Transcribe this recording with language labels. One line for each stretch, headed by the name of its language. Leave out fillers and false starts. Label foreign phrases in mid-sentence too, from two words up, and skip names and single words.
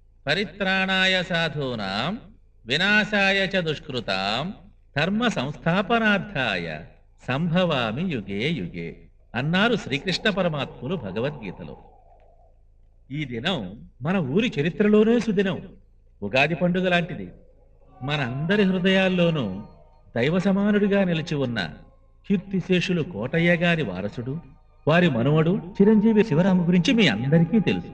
Sanskrit: పరిత్రాణాయ సాధూనాం వినాశాయ చ దుష్కృతాం ధర్మ సంస్థాపనార్థాయ సంభవామి యుగే యుగే
Telugu: అన్నారు శ్రీకృష్ణ పరమాత్ములు భగవద్గీతలో. ఈ దినం మన ఊరి చరిత్రలోనే సుదినం. ఉగాది పండుగ లాంటిది. మన అందరి హృదయాల్లోనూ దైవ సమానుడిగా నిలిచి ఉన్న కీర్తిశేషులు కోటయ్య గారి వారసుడు, వారి మనుమడు చిరంజీవి శివరాము గురించి మీ అందరికీ తెలుసు.